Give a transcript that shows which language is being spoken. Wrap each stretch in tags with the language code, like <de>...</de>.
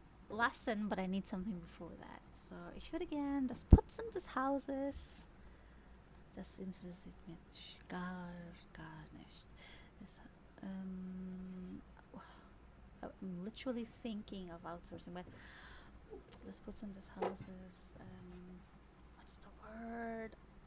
<en>Lassen, but I need something before that.</en> <de>So, ich würde gern das Putzen des Hauses. Das interessiert mich gar nicht.</de> <en>I'm literally thinking of outsourcing, but</en> <de>das Putzen des Hauses.</de> <en>What's the word?</en>